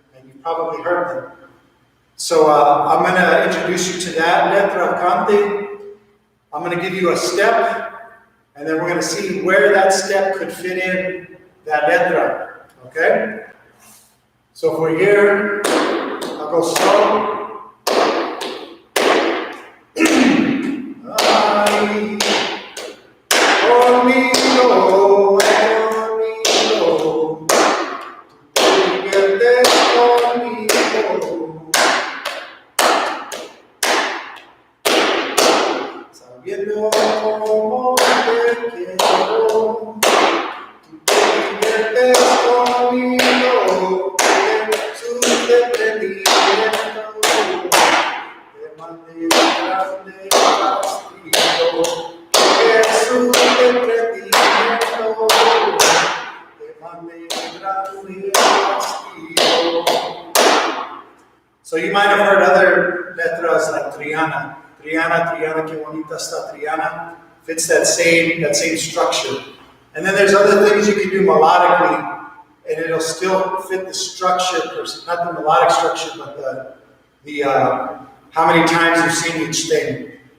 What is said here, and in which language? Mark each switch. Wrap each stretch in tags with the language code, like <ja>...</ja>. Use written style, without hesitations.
<en>And you've probably heard them. So I'm going to introduce you to that, letra, cante. I'm going to give you a step, and then we're going to see where that step could fit in that letra, okay? So if we're here, I'll go slow.</en> <es>Ay, conmigo, conmigo, diviertes conmigo. Sabiendo cómo te quiero, tú te diviertes conmigo, Jesus del Prendimiento, te mande grande, castigo, Jesus del Prendimiento, te mande grande, castigo.</es> <en>So you might have heard other letras like Triana.</en> <es>Triana, Triana, que bonita está Triana.</es> <en>Fits that same structure. And then there's other things you can do melodically, and it'll still fit the structure, not the melodic structure, but the how many times you've seen each thing.</en>